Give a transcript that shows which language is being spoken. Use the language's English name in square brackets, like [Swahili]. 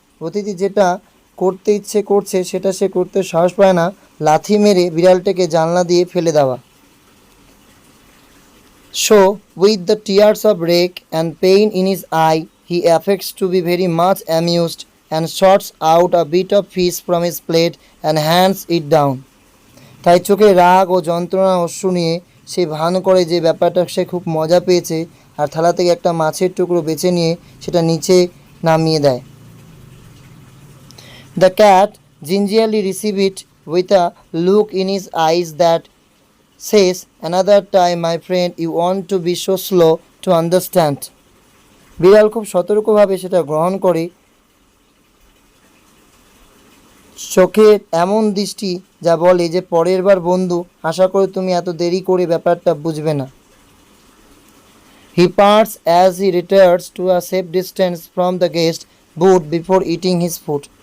[Bangla] অতিথি যেটা করতে ইচ্ছে করছে সেটা সে করতে সাহস পায় না, লাথি মেরে বিড়ালটাকে জানলা দিয়ে ফেলে দেওয়া। [English] So, with the tears of rage and pain in his eye, he affects to be very much amused and sorts out a bit of fish from his plate and hands it down. [Bangla] তাই চোখে রাগ ও যন্ত্রণা অশ্রু নিয়ে সে ভান করে যে ব্যাপারটা সে খুব মজা পেয়েছে আর থালা থেকে একটা মাছের টুকরো বেছে নিয়ে সেটা নিচে নামিয়ে দেয়। [English] The cat gingerly receives it with a look in his eyes that says, another time my friend, you want to be so slow to understand. [Bangla] বিড়াল খুব সতর্কভাবে সেটা গ্রহণ করে, চোখের এমন দৃষ্টি যা বলে যে পরের বার বন্ধু, আশা করি তুমি এত দেরি করে ব্যাপারটা বুঝবে না। [English] He parts as he retires to a safe distance from the guest booth before eating his food.